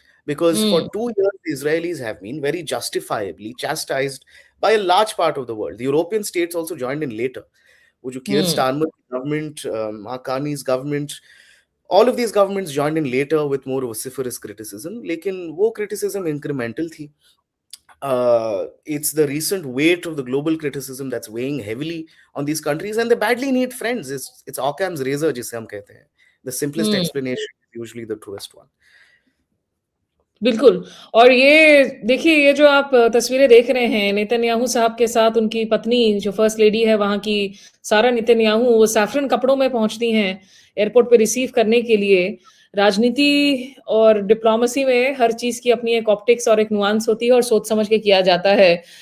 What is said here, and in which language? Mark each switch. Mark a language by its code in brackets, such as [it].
[en] Because for 2 years, the Israelis have been very justifiably chastised by a large part of the world. The European states also joined in later. [hi] वो जो [en] Keir Starmer government, Mark Carney's government, all of these governments joined in later with more vociferous criticism. [hi] लेकिन वो [en] criticism incremental [hi] थी. [en] It's the recent weight of the global criticism that's weighing heavily on these countries, and they badly need friends. It's Occam's razor, [hi] जिसे हम कहते हैं. [en] The simplest explanation is usually the truest one. [hi] बिल्कुल। और ये देखिए, ये जो आप तस्वीरें देख रहे हैं नेतन्याहू साहब के साथ उनकी पत्नी जो फर्स्ट लेडी है वहां की, सारा नेतन्याहू, वो सैफरन कपड़ों में पहुंचती हैं एयरपोर्ट पे रिसीव करने के लिए। राजनीति और डिप्लोमेसी में हर चीज की अपनी एक ऑप्टिक्स और एक नुआंस होती है और सोच समझ के किया जाता है।